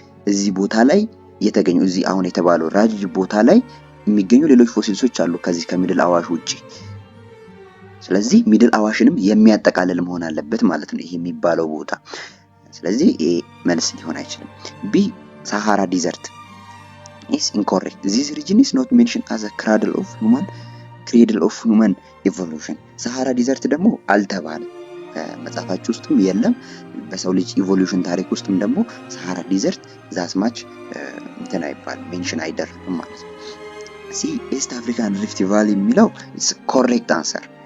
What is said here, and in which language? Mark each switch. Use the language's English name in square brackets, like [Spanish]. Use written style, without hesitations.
[Amharic] እዚህ ቦታ ላይ የተገኙ እዚህ አሁን የተባለው ራጅ ቦታ ላይ የሚገኙ ሌሎች ፎሲልሶች አሉ ከዚህ ከሚድል አዋሽ ውጪ። ስለዚህ ሚድል አዋሽንም የሚያጠቃልል መሆን አለበት ማለት ነው ይሄ የሚባለው ቦታ። ስለዚህ ኤ መልስ ሊሆን አይችልም። ቢ ሳሃራ ዲዘርት [English] is incorrect. This region is not mentioned as a cradle of human evolution. [Amharic] ሳሃራ ዲዘርት ደግሞ አልተባለም መጽሐፋችሁ ውስጥም የለም። በሰው ልጅ ኢቮሉሽን ታሪክ ውስጥም ደግሞ ሳሃራ ዲዘርት ዛስማች እንትን አይባልም ሜንሽን አይደረግም ማለት ነው። ሲ ኢስት አፍሪካን ሪፍት ቫሊ የሚለው [English] is correct answer.